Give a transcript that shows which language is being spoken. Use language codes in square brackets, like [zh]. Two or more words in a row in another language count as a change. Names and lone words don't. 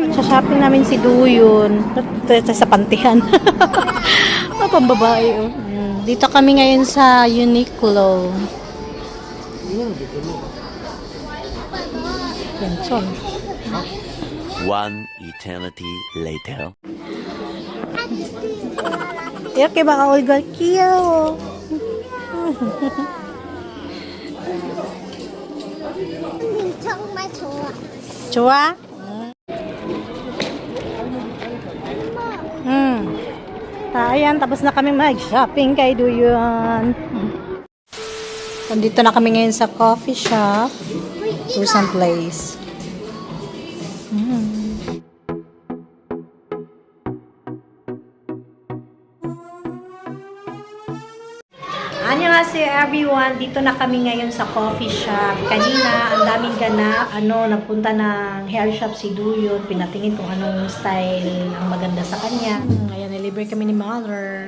[tl] Sa shopping namin si Duyon. Sa pantihan. Pambabae. Oh. Dito kami ngayon sa Uniqlo. Yan, [en] One eternity later. [ko] 이렇게 막 얼굴 귀여워. 정말 좋아 좋아? [tl] Ayan, tapos na kami mag-shopping kay Duyon. Nandito na kami ngayon sa coffee shop. [en] Tourism place. [ko] 안녕하세요. [en] Annyeonghaseyo everyone. [tl] Dito na kami ngayon sa coffee shop. Kanina, ang daming ganap. Nagpunta ng hair shop si Duyon. Pinatingin kung anong style ang maganda sa kanya. Ngayon, nilibre kami ni Mother.